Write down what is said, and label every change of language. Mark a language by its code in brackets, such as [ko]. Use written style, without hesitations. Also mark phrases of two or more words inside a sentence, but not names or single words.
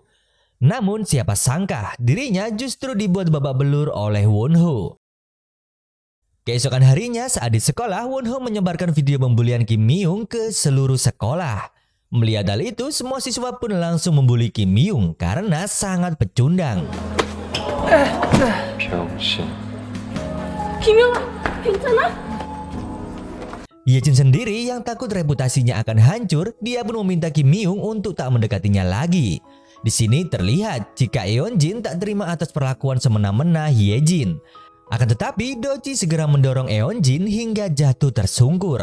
[id] Namun siapa sangka dirinya justru dibuat babak belur oleh Wonho. Keesokan harinya saat di sekolah, Wonho menyebarkan video pembulian Kim Myung ke seluruh sekolah. Melihat hal itu, semua siswa pun langsung membuli Kim Myung karena sangat pecundang. [ko] 병신. 김영아, 괜찮아? [id] Yejin sendiri yang takut reputasinya akan hancur, dia pun meminta Kim Myung untuk tak mendekatinya lagi. Di sini terlihat jika Eunjin tak terima atas perlakuan semena-mena Yejin. Akan tetapi Doji segera mendorong Eunjin hingga jatuh tersungkur.